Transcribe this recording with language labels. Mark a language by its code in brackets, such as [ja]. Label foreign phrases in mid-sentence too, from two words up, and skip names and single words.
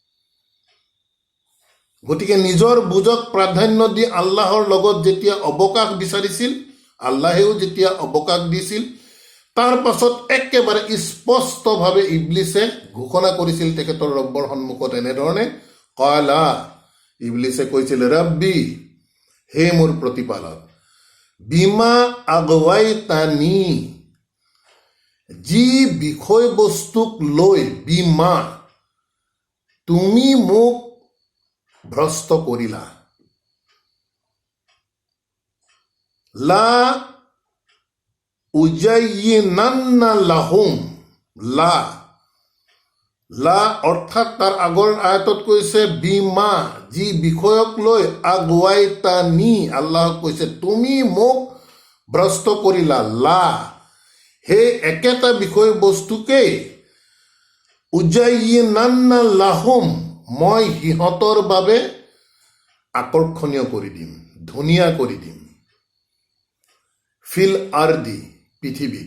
[as] গতিকে নিজৰ বুজক প্ৰাধান্য দি আল্লাহৰ লগত যেতিয়া অৱকাশ বিচাৰিছিল, আল্লাহেও যেতিয়া অৱকাশ দিছিল, তাৰ পাছত একেবাৰে স্পষ্টভাৱে ইবলিছে ঘোষণা কৰিছিল তেখেতৰ ৰব্বৰ সন্মুখত এনেধৰণে, কালা, ইবলিছে কৈছিল, ৰব্বি, হে মোৰ প্ৰতিপালক, [ar] بما أغويتني, [as] যি বিষয়বস্তুক লৈ, বিমা, তুমি মোক ভ্ৰষ্ট কৰিলা, [ar] لأزينن لهم, [as] লা লা অৰ্থাৎ তাৰ আগৰ আয়াতত কৈছে বিমা, যি বিষয়ক লৈ, আগৱাইতানি, আল্লাহক কৈছে তুমি মোক ভ্ৰষ্ট কৰিলা, লা, সেই একেটা বিষয়বস্তুকেই [ar] أزينن لهم, [as] মই সিহঁতৰ বাবে আকৰ্ষণীয় কৰি দিম, ধুনীয়া কৰি দিম, [ar] في الأرض, [as] পৃথিৱীত।